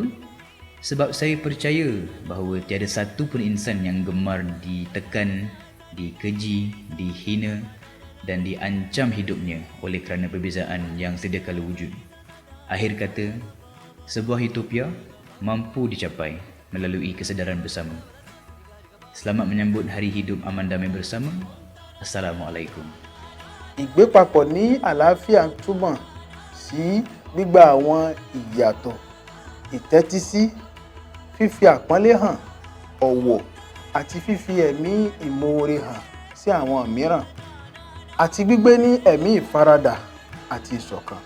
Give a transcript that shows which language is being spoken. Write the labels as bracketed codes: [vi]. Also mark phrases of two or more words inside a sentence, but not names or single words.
[ms] Sebab saya percaya bahawa tiada satu pun insan yang gemar ditekan, dikeji, dihina dan diancam hidupnya oleh kerana perbezaan yang sedia kala wujud. Akhir kata, sebuah utopia mampu dicapai melalui kesedaran bersama. Selamat menyambut Hari Hidup Aman Damai Bersama. Assalamualaikum. [yo] Ìgbé papọ̀ ní àlàáfíà túmọ̀ sí gbígba àwọn ìyàtọ̀, ìtẹ́tísí, fífi àpọ́nlé hàn, ọ̀wọ̀ àti fífi ẹ̀mí ìmoore hàn sí àwọn mìíràn, àti gbígbé ní ẹ̀mí ìfaradà àti ìṣọ̀kan.